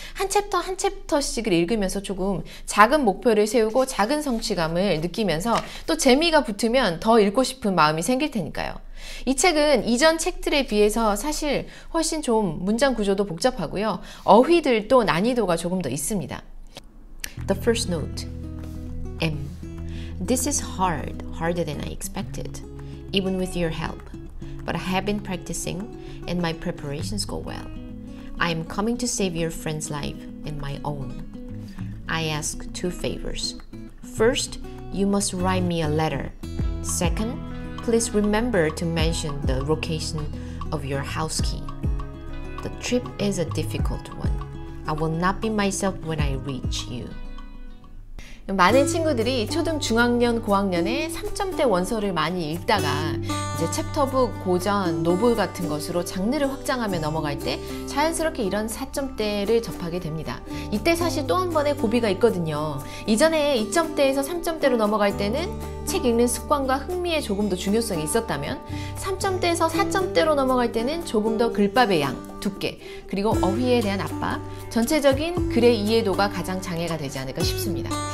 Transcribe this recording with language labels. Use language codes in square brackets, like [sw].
[ko] 한 챕터 한 챕터씩을 읽으면서 조금 작은 목표를 세우고 작은 성취감을 느끼면서 또 재미가 붙으면 더 읽고 싶은 마음이 생길 테니까요. 이 책은 이전 책들에 비해서 사실 훨씬 좀 문장 구조도 복잡하고요. 어휘들도 난이도가 조금 더 있습니다. [en] The first note, M. This is hard, harder than I expected, even with your help. But I have been practicing and my preparations go well. I am coming to save your friend's life and my own. I ask 2 favors. First, you must write me a letter. Second, please remember to mention the location of your house key. The trip is a difficult one. I will not be myself when I reach you. [ko] 많은 친구들이 초등, 중학년, 고학년에 3점대 원서를 많이 읽다가 이제 챕터북, 고전, 노블 같은 것으로 장르를 확장하며 넘어갈 때 자연스럽게 이런 4점대를 접하게 됩니다. 이때 사실 또 한 번의 고비가 있거든요. 이전에 2점대에서 3점대로 넘어갈 때는 책 읽는 습관과 흥미에 조금 더 중요성이 있었다면 3점대에서 4점대로 넘어갈 때는 조금 더 글밥의 양, 두께, 그리고 어휘에 대한 압박, 전체적인 글의 이해도가 가장 장애가 되지 않을까 싶습니다.